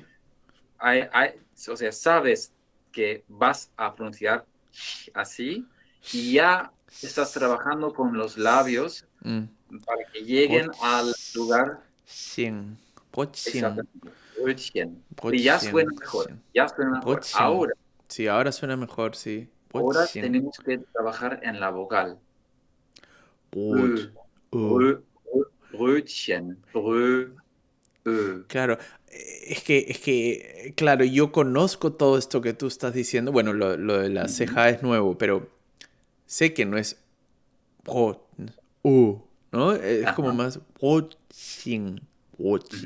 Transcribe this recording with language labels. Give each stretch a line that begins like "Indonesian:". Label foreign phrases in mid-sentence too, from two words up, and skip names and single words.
Spanish: O sea, sabes que vas a pronunciar así y ya estás trabajando con los labios Mm. para que lleguen al lugar Brötchen. Brötchen. exactamente. Brötchen. Y ya suena Brötchen. mejor, Brötchen. ya suena mejor. Brötchen. Ahora, Sí, ahora suena mejor, sí. ahora Brötchen. tenemos que trabajar en la vocal. Brot. Ö, Brötchen, Claro, claro, yo conozco todo esto que tú estás diciendo. Bueno, lo de la Ujú, ceja es nuevo, pero sé que no es brot, ¿no? Es como ajá, más brotchen, brotchen.